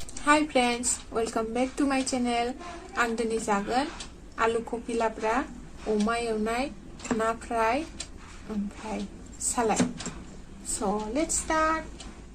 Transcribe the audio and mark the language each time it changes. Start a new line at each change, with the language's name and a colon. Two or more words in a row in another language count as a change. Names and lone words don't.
English: Hi friends, welcome back to my channel.
Bodo: आं दिनै जागोन आलु कफि लाब्रा, अमा एवनाय, ना फ्राय, ओमफ्राय सालाद.
English: So let's start.